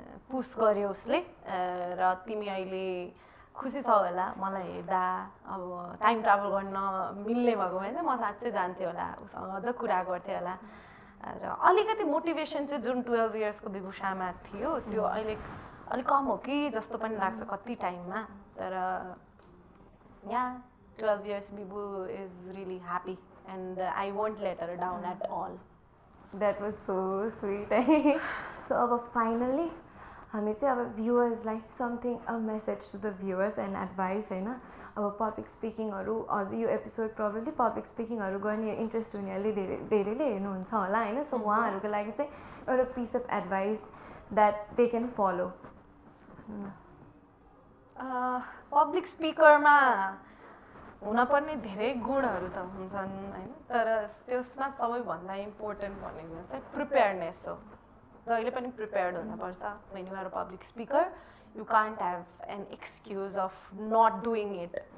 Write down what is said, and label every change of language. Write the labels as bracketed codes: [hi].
[ne] पुस गर्यो उसले र तिमी अहिले खुसी छौ होला मलाई हेर्दा अब टाइम ट्राभल गर्न मिल्ने भएको भए चाहिँ म साँच्चै जान्थेँ होला उसँग अझ कुरा गर्थेँ होला र अलिकति मोटिभेसन चाहिँ जुन 12 इयर्सको विभूषामा थियो त्यो अहिले अलिक कम हो कि जस्तो पनि लाग्छ कति टाइममा तर या [en] 12 years Vibhu is really happy and I won't let her down at all. That was so sweet. [ne] So finally हामी चाहिँ अब [en] viewers like something a message to the viewers [ne] and advice हैन अब public speaking हरू अझ यो episode probably public speaking हरू गर्ने इन्ट्रेस्ट हुनेहरूले धेरैले हेर्नुहुन्छ होला हैन सो उहाँहरूको लागि चाहिँ एउटा [en] piece of advice that they can follow. [ne] Public speaker मा हुनपर्ने धेरै गुणहरू त हुन्छन् हैन तर त्यसमा सबैभन्दा इम्पोर्टेन्ट भनेको चाहिँ प्रिपेयर्डनेस हो जहिले पनि प्रिपेयर्ड हुनुपर्छ [en] when you are a public speaker you can't have an excuse of not doing it.